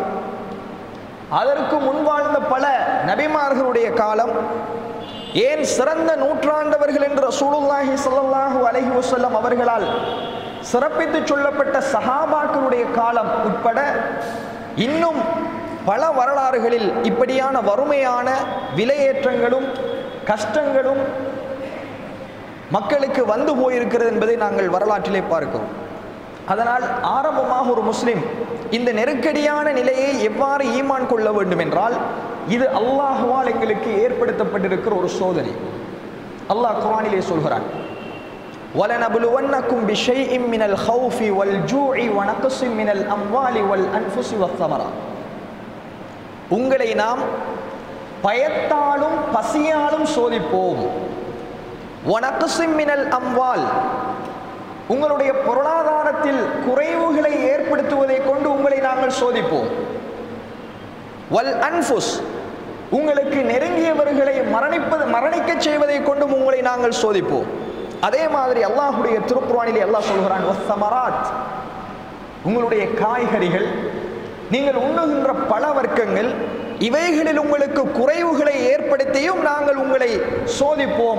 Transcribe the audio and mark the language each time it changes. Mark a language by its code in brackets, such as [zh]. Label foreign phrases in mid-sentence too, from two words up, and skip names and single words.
[ta] அதற்கு முன் வாழ்ந்த பல நபிமார்களுடைய காலம், ஏன் சிறந்த நூற்றாண்டவர்கள் என்று [ar] رسول الله صلى الله عليه وسلم [ta] அவர்களால் சிறப்பித்து சொல்லப்பட்ட சஹாபாக்களுடைய காலம் உட்பட இன்னும் பல வரலாறுகளில் இப்படியான வறுமையான விலையேற்றங்களும் கஷ்டங்களும் மக்களுக்கு வந்து போயிருக்கிறது என்பதை நாங்கள் வரலாற்றிலே பார்க்கிறோம். அதனால் ஆரம்பமாக ஒரு முஸ்லிம் இந்த நெருக்கடியான நிலையை எவ்வாறு ஈமான் கொள்ள வேண்டும் என்றால், இது அல்லாஹ்வால் எங்களுக்கு ஏற்படுத்தப்பட்டிருக்கிற ஒரு சோதனை. அல்லாஹ் குர்ஆனிலே சொல்கிறான், [ar] وَلَنَبْلُوَنَّكُمْ بِشَيْءٍ مِّنَ الْخَوْفِ وَالْجُوعِ وَنَقْصٍ مِّنَ الْأَمْوَالِ وَالْأَنْفُسِ وَالثَّمَرَاتِ. [ta] உங்களை நாம் பயத்தாலும் பசியாலும் சோதிப்போம். [ar] وَنَقْصٍ مِّنَ الْأَمْوَالِ, [ta] உங்களுடைய பொருளாதாரத்தில் குறைவுகளை ஏற்படுத்துவதை கொண்டு உங்களை நாங்கள் சோதிப்போம். وَالْأَنْفُسِ, உங்களுக்கு நெருங்கியவர்களை மரணிக்க செய்வதை கொண்டும் உங்களை நாங்கள் சோதிப்போம். அதே மாதிரி அல்லாஹ்வுடைய திருக்குர்ஆனிலே அல்லாஹ் சொல்கிறான், வஸ்ஸமராத், உங்களுடைய காய்கறிகள், நீங்கள் உண்ணுகின்ற பழ வர்க்கங்கள், இவைகளில் உங்களுக்கு குறைவுகளை ஏற்படுத்தியும் நாங்கள் உங்களை சோதிப்போம்.